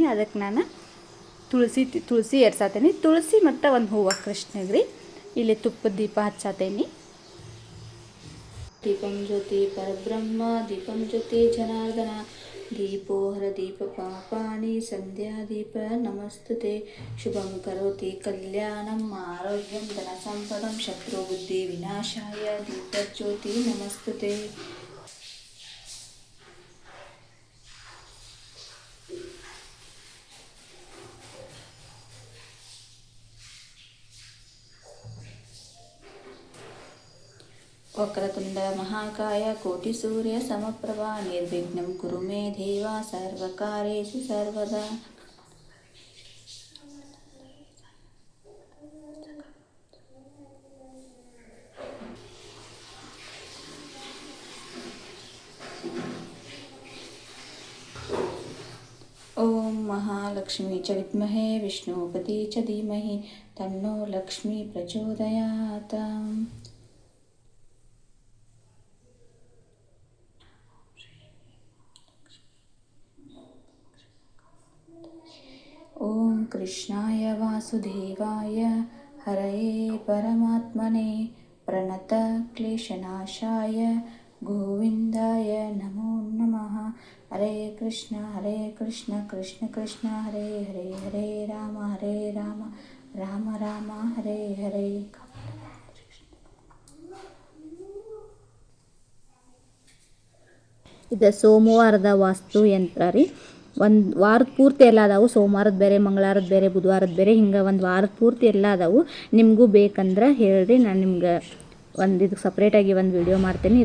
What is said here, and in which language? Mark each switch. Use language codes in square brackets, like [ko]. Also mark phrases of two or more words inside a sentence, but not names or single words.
[kn] ಅದಕ್ಕೆ ನಾನು ತುಳಸಿ ಎರ್ಸಾತೇನೆ, ತುಳಸಿ ಮತ್ತು ಒಂದು ಹೂವು ಕೃಷ್ಣಗೆ ರೀ. ಇಲ್ಲಿ ತುಪ್ಪದ ದೀಪ ಹಚ್ಚಾತೇನಿ. [sa] ದೀಪಂ ಜ್ಯೋತಿ ಪರಬ್ರಹ್ಮ ದೀಪಂ ಜ್ಯೋತಿ ಜನಾರ್ದನ ದೀಪೋ ಹರ ದೀಪ ಪಾಪಾನಿ ಸಂಧ್ಯಾ ದೀಪ ನಮಸ್ತುತೆ ಶುಭಂ ಕರೋತಿ ಕಲ್ಯಾಣಂ ಆರೋಗ್ಯಂ ಧನ ಸಂಪದಂ ಶತ್ರು ಬುದ್ಧಿ ವಿನಾಶಾಯ ದೀಪಜ್ಯೋತಿ ನಮಸ್ತುತೆ. ವಕ್ರತುಂಡ ಮಹಾಕಾಯ ಕೋಟಿ ಸೂರ್ಯ ಸಮಪ್ರಭಾ ನಿರ್ವಿಘ್ನಂ ಕುರು ಮೇ ದೇವ ಸರ್ವಕಾರ್ಯೇಷು ಸರ್ವದಾ. ಓಂ ಮಹಾಲಕ್ಷ್ಮೀ ಚ ವಿದ್ಮಹೇ ವಿಷ್ಣುಪತಿ ಚ ಧೀಮಹಿ ತನ್ನೋ ಲಕ್ಷ್ಮೀ ಪ್ರಚೋದಯಾತ್. ಓಂ ಕೃಷ್ಣಾಯ ವಾಸುದೇವಾಯ ಹರಯೇ ಪರಮಾತ್ಮನೇ ಪ್ರಣತ ಕ್ಲೇಶನಾಶಾಯ ಗೋವಿಂದಾಯ ನಮೋ ನಮಃ. ಹರೇ ಕೃಷ್ಣ ಕೃಷ್ಣ ಕೃಷ್ಣ ಹರೇ ಹರೇ, ಹರೇ ರಾಮ ರಾಮ ರಾಮ ಹರೇ ಹರೇ. [kn] ಇದು ಸೋಮವಾರದ ವಾಸ್ತು ಯಂತ್ರ ರೀ. ಒಂದು ವಾರದ ಪೂರ್ತಿ ಎಲ್ಲ ಅದಾವು, ಸೋಮವಾರದ ಬೇರೆ, ಮಂಗಳವಾರದ ಬೇರೆ, ಬುಧವಾರದ ಬೇರೆ, ಹಿಂಗೆ ಒಂದು ವಾರದ ಪೂರ್ತಿ ಎಲ್ಲ ಅದಾವು. ನಿಮಗೂ ಬೇಕಂದ್ರೆ ಹೇಳ್ರಿ, ನಾನು ನಿಮ್ಗೆ ಇದಕ್ಕೆ ಸಪ್ರೇಟಾಗಿ ಒಂದು ವಿಡಿಯೋ ಮಾಡ್ತೀನಿ.